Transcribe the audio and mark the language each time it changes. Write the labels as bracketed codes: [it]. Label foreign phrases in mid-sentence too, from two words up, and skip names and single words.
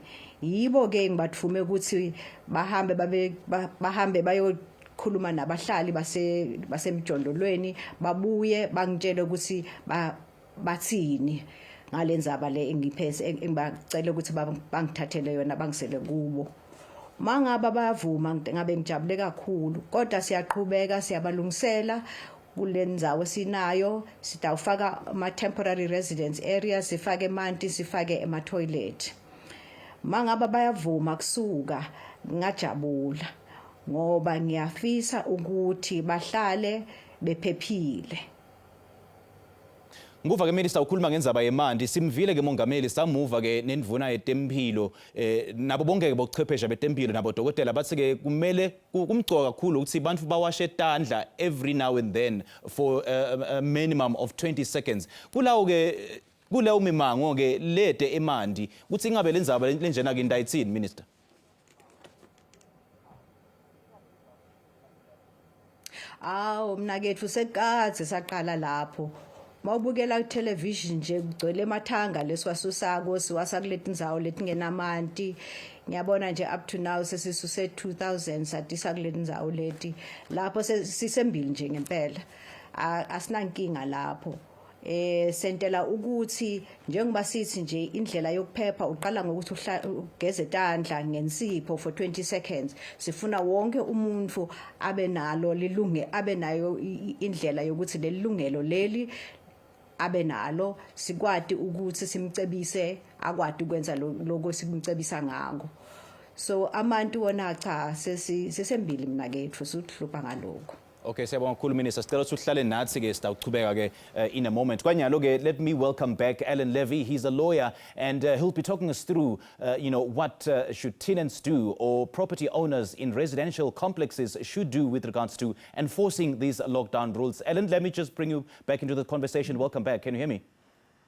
[ss] Yibo ke ngibathume ukuthi bahambe bayokhuluma nabahlali basemjondolweni, babuye bangitshele ukuthi bathini ngalendzaba le engiphethe engibacela ukuthi bangithathele yona bangisele kubo. Mangaba bayavuma ngabe ngijabule kakhulu, kodwa siyaqhubeka siyabalungisela kulendzawo sinayo, sitawufaka ama- [en] temporary residence areas, [ss] sifake emanti, sifake ema-toilet. Mangaba bayavuma kusuka ngajabula ngoba ngiyafisa ukuthi bahlale bephephile. Nguva ke Minister ukhuluma ngendzaba yemanti, simvile ke mongameli samuva ke nendvuna yetempilo nabo bonke ke bochwephesha betempilo nabo dokotela bathi ke kumele kumgcoka kakhulu ukuthi bantu bawashe tandla [en] every now and then for a minimum of 20 seconds. [ss] Kulawo ke kuleyo mimango ke lede emanti ukuthi ingabe lendzaba lenjena ke indayithini Minister? Mina kethu sekadze saqala lapho. Mawubukela ku-television nje kugcwele emathanga lesiwasusako siwasa kuleti ndzawo letingenamanti. Ngiyabona nje [en] up to now [ss] sesisuse 2000 satisa kuleti ndzawo leti. Lapho sisembili nje ngempela. Asinankinga lapho. Sentela ukuthi njengoba sithi nje indlela yokuphepha uqala ngokuthi ugeze tandla ngensipho [en] for 20 seconds. [ss] Sifuna wonke umuntu abe nayo indlela yokuthi lelungelo leli abe nalo, sikwadi ukuthi simcebise akwadi ukwenza lokho simcebisa ngako. So abantu wona cha sesembili mina kethu sikuhlupha ngalokho. Okay, siyabonga kakhulu Minister. Sicela ukuthi uhlale nathi ke sitawuchubeka ke [en] in a moment. [ss] Kwanyalo ke [en] let me welcome back Alan Levy. He's a lawyer and he'll be talking us through what should tenants do or property owners in residential complexes should do with regards to enforcing these lockdown rules. Alan, let me just bring you back into the conversation. Welcome back. Can you hear me?